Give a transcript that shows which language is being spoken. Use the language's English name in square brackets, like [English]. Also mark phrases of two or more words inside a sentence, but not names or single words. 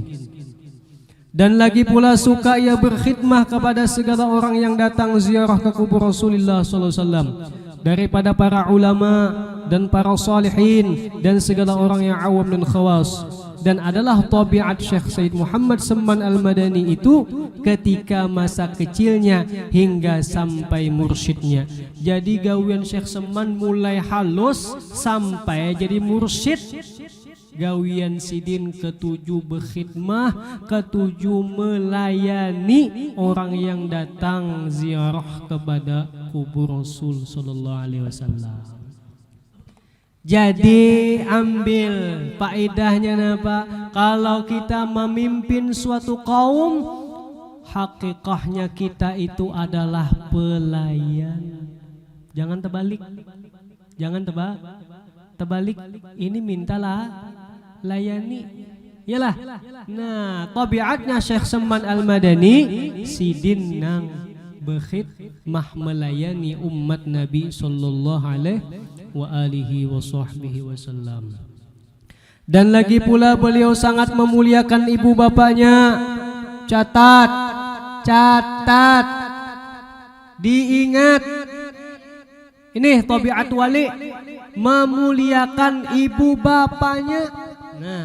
[Malay] Dan lagi pula suka ia berkhidmah kepada segala orang yang datang ziarah ke kubur Rasulullah SAW, daripada para ulama dan para salihin dan segala orang yang awam dan khawas. Dan adalah tabiat Syekh Said Muhammad Salman Al-Madani itu ketika masa kecilnya hingga sampai mursyidnya. [Banjar] Jadi gawian Syekh Salman mulai halus sampai jadi mursyid. Gawian sidin ketujuh berkhidmah, ketujuh melayani orang yang datang ziarah kepada kubur Rasul [Arabic] sallallahu alaihi wasallam. [Banjar] Jadi ambil faedahnya napa? [Indonesian] Kalau kita memimpin suatu kaum, hakikahnya kita itu adalah pelayan. Jangan terbalik. Jangan terbalik. Ini mintalah layani. Yalah. [Banjar] Nah, tabiatnya Syekh Salman Al-Madani sidin nang berkhidmah melayani umat Nabi [Arabic] sallallahu alaihi wa alihi wa sahbihi wasallam. [Indonesian] Dan lagi pula beliau sangat memuliakan ibu bapaknya. Catat, diingat. Ini tabiat wali, memuliakan ibu bapaknya.